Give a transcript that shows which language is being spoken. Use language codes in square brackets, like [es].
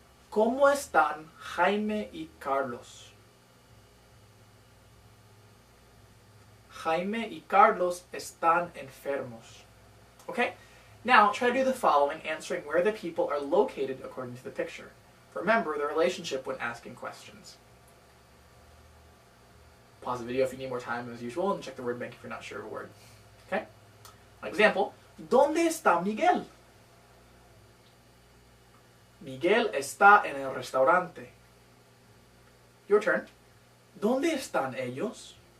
[es] ¿Cómo están Jaime y Carlos? Jaime y Carlos están enfermos. [en] Okay? Now, try to do the following, answering where the people are located according to the picture. Remember the relationship when asking questions. Pause the video if you need more time as usual, and check the word bank if you're not sure of a word. Okay? [es] Example, ¿Dónde está Miguel? Miguel está en el restaurante. [en] Your turn. [es] ¿Dónde están ellos?